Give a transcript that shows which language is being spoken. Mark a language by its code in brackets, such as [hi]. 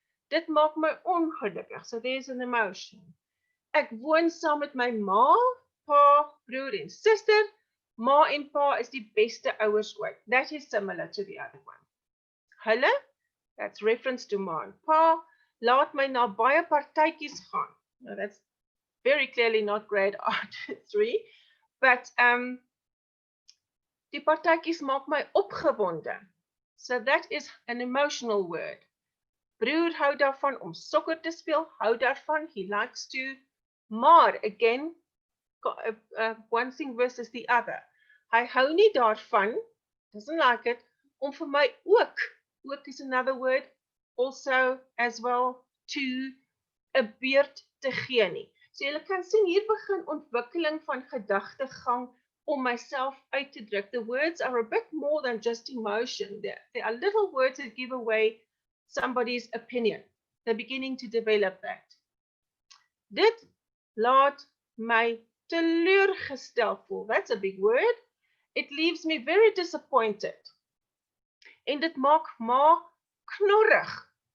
[af] Dit maak my ongelukkig. [en] So there's an emotion. [af] Ek woon saam met my ma, pa, broer en suster. Ma en pa is die beste ouers ooit. [en] That is similar to the other one. Hulle, that's reference to ma en pa. [af] Laat my na baie partytjies gaan. [en] Now that's very clearly not grade art 3. [af] But die partytjies maak my opgewonde. [en] So that is an emotional word. [af] Broer hou daarvan om sokker te speel, hou daarvan, [en] he likes to. [af] Maar, [en] again, one thing versus the other. [af] Hy hou nie daarvan, [en] doesn't like it, [af] om vir my ook [en] Ook is another word, also as well, to [af] 'n beurt te gee nie. So julle kan sien hier begin ontwikkeling van gedagtegang om myself uit te druk. [en] The words are a bit more than just emotion. There are little words that give away somebody's opinion. They're beginning to develop that. [af] Dit laat my teleurgestel voel. [en] That's a big word. It leaves me very disappointed. [af] En dit maak ma knorrig.